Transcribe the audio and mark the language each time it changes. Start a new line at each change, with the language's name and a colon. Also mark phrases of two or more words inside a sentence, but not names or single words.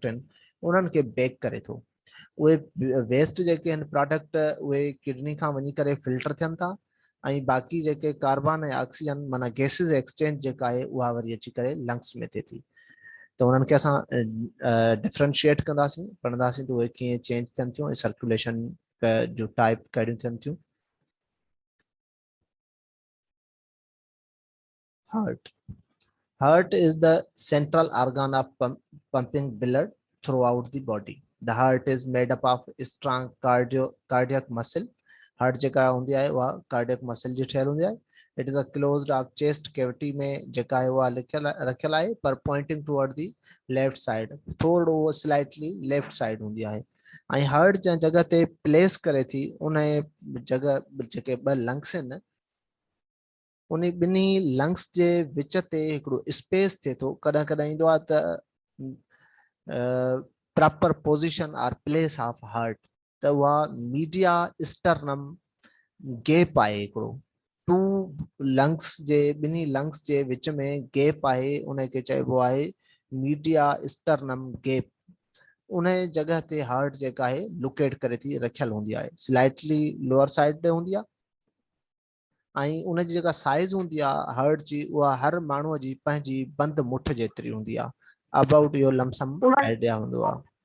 Sindhi: आहिनि उन्हनि खे बेक करे थो उहे वेस्ट जेके आहिनि प्रोडक्ट उहे किडनी खां वञी करे फिल्टर थियनि था ऐं बाक़ी जेके कार्बन ऐं ऑक्सीजन माना
English: gases exchange
Sindhi: जेका आहे उहा वरी अची करे लंग्स में थिए थी त उन्हनि खे असां डिफरेंशिएट कंदासीं पढ़ंदासीं त उहे कीअं चेंज थियनि थियूं ऐं सर्कुलेशन जो टाइप कहिड़ियूं थियनि थियूं हार्ट
English: Heart is the central organ of pumping blood throughout the body. The heart is made up of strong cardiac muscle.
Sindhi: Heart जेका हूंदी आहे उहा
English: cardiac muscle
Sindhi: जी ठहियल हूंदी आहे.
English: It is a closed of chest cavity
Sindhi: में जेका आहे उहा रखियल आहे पर
English: pointing toward the left side.
Sindhi: थोरो
English: slightly left side
Sindhi: हूंदी आहे. ऐं हार्ट जंहिं जॻह ते प्लेस करे थी उन जॻह जेके ॿ लंग्स आहिनि उन ॿिन्ही लंग्स जे विच ते हिकिड़ो स्पेस थिए थो कॾहिं कॾहिं ईंदो आहे त
English: proper position or place of heart
Sindhi: त उहा
English: media sternum gap
Sindhi: आहे हिकिड़ो
English: two lungs
Sindhi: जे ॿिन्ही लंग्स जे विच में गैप आहे उनखे चइबो आहे
English: media sternum gap
Sindhi: उन जॻह ते हार्ट जेका आहे लोकेट करे थी रखियल हूंदी आहे
English: slightly lower side
Sindhi: ते हूंदी आहे ऐं उनजी जेका साइज़ हूंदी आहे हार्ट जी उहा हर माण्हूअ जी पंहिंजी बंदि मुठ जेतिरी हूंदी आहे अबाउट इहो
English: lump sum idea
Sindhi: हूंदो आहे